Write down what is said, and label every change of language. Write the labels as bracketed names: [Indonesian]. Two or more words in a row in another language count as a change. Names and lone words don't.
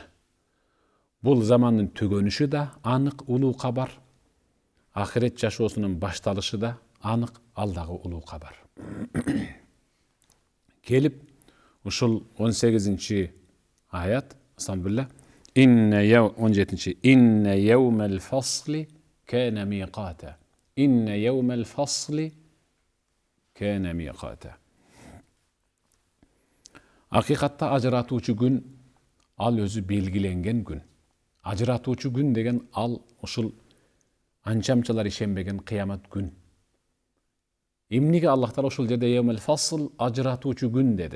[Kyrgyz] Бул замандын түгөнүшү да анык улуу кабар. Ахирет жашоосунун башталышы да анык, ал дагы улуу кабар. Келип ушул 18-чи аят, астагфирулла, 17-чи, [Arabic] إن يوم الفصل كان ميقاتا. إن يوم الفصل كان ميقاتا. [Kyrgyz] Акыйкатта ажыратуучу күн ал өзү белгиленген күн. Ажыратуучу күн деген ал ушул анчамчалар ишенбеген кыямат күн. Эмнеге Аллах Таала ушул жерде [Arabic] يوم الفصل [Kyrgyz] ажыратуучу күн деди?